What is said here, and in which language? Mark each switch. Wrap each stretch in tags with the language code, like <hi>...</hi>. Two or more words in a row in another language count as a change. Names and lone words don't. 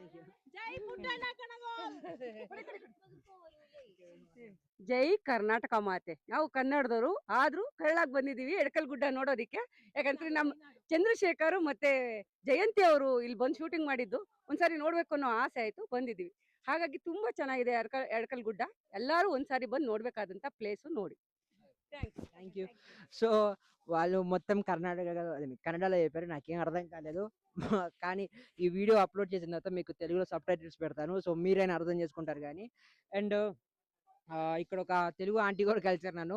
<kn>ಜೈ ಕರ್ನಾಟಕ ಮಾತೆ. ನಾವು ಕನ್ನಡದವರು ಆದ್ರೂ ಕಳ್ಳಾಗಿ ಬಂದಿದೀವಿ ಎಡಕಲ್ ಗುಡ್ಡ ನೋಡೋದಿಕ್ಕೆ. ಯಾಕಂದ್ರೆ ನಮ್ಮ ಚಂದ್ರಶೇಖರ್ ಮತ್ತೆ ಜಯಂತಿ ಅವರು ಇಲ್ಲಿ ಬಂದು ಶೂಟಿಂಗ್ ಮಾಡಿದ್ದು ಒಂದ್ಸಾರಿ ನೋಡ್ಬೇಕು ಅನ್ನೋ ಆಸೆ ಆಯ್ತು, ಬಂದಿದೀವಿ. ಹಾಗಾಗಿ ತುಂಬಾ ಚೆನ್ನಾಗಿದೆ ಎಡಕಲ್ ಗುಡ್ಡ. ಎಲ್ಲಾರು ಒಂದ್ಸಾರಿ ಬಂದು ನೋಡ್ಬೇಕಾದಂತ ప్లేస్ ನೋಡಿ.</kn> <en>thank you.</en> <te>సో వాళ్ళు మొత్తం కన్నడలో చెప్పారు, నాకేం అర్థం కాలేదు. కానీ ఈ వీడియో అప్లోడ్ చేసిన తర్వాత మీకు తెలుగులో</te> <en>sub titles</en> <te>పెడతాను, సో మీరైనా అర్థం చేసుకుంటారు కానీ. అండ్ ఇక్కడ ఒక తెలుగు ఆంటీ కూడా కలిసారు నన్ను.</te>